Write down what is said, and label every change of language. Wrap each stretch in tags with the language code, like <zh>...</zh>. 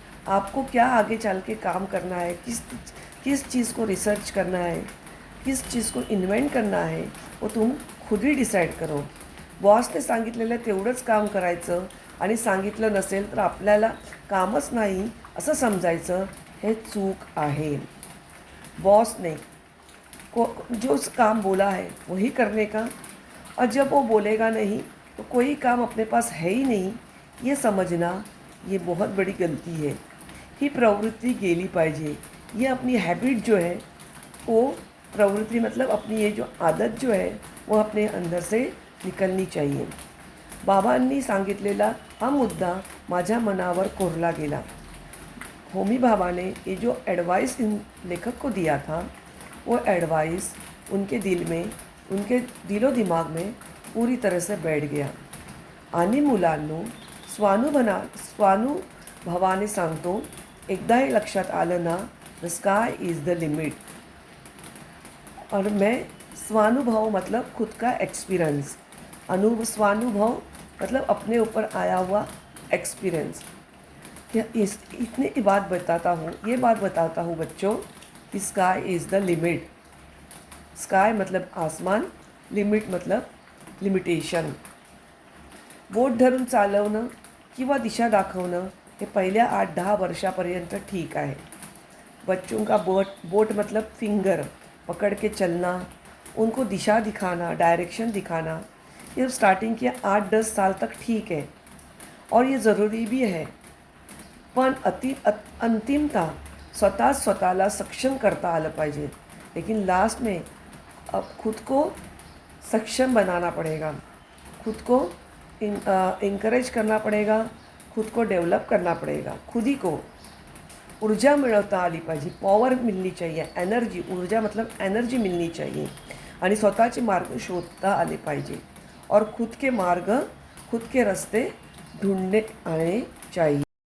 <hi>आपको क्या आगे चल के काम करना है, किस चीज़ को रिसर्च करना है, किस चीज़ को इन्व्हेंट करना आहे, वो तुम खुद ही डिसाईड करो.</hi> <mr>बॉसने सांगितलेलं तेवढंच काम करायचं आणि सांगितलं नसेल तर आपल्याला कामच नाही असं समजायचं, हे चूक आहे.</mr> <hi>बॉस ने जो काम बोला है वही करने का, और जब वो बोलेगा नहीं तो कोई काम अपने पास है ही नहीं, ये समझना ये बहुत बड़ी गलती है.</hi> <mr>ही प्रवृत्ति गेली पाहिजे.</mr> <hi>ये अपनी हैबिट जो है वो प्रवृत्ति मतलब अपनी ये जो आदत जो है वो अपने अंदर से निकलनी चाहिए.</hi> <mr>बाबांनी सांगितलेला हा मुद्दा माझ्या मनावर कोरला गेला.</mr> <hi>होमी बाबा ने ये जो एडवाइस इन लेखक को दिया था वो एडवाइस उनके दिल में, उनके दिलो दिमाग में पूरी तरह से बैठ गया.</hi> <mr>आणि मुलांनो, स्वानुभवाने सांगतो, एकदा हे लक्षात आलं ना,</mr> <en>The sky is the limit.</en> <hi>और मैं स्वानुभव मतलब खुद का एक्सपीरियंस, स्वानुभव मतलब अपने ऊपर आया हुआ एक्सपीरियंस. इतनी बात बताता हूँ बच्चों कि</hi> <en>Sky is the limit.</en> <hi>Sky मतलब आसमान, लिमिट मतलब लिमिटेशन.</hi> <mr>बोट धरून चालवणं किंवा दिशा दाखवणं हे पहिल्या 8-10 वर्षापर्यंत ठीक आहे.</mr> <hi>बच्चों का बोट मतलब फिंगर पकड़ के चलना, उनको दिशा दिखाना, डायरेक्शन दिखाना, ये स्टार्टिंग के 8-10 साल तक ठीक है और ये ज़रूरी भी है.</hi> <mr>पण अंतिमता स्वतःला सक्षम करता आलं पाहिजे.</mr> <hi>लेकिन लास्ट में अब खुद को सक्षम बनाना पड़ेगा, खुद को इंकरेज करना पड़ेगा, खुद को डेवलप करना पड़ेगा. खुद ही को</hi> <mr>ऊर्जा मिळवता आली पाहिजे,</mr> <hi>पॉवर मिलनी चाहिए, एनर्जी, ऊर्जा मतलब एनर्जी मिलनी चाहिए</hi> <mr>आणि स्वतःचे मार्ग शोधता आले पाहिजे</mr> <hi>और खुद के मार्ग, खुद के रस्ते ढूंढने आने चाहिए.</hi>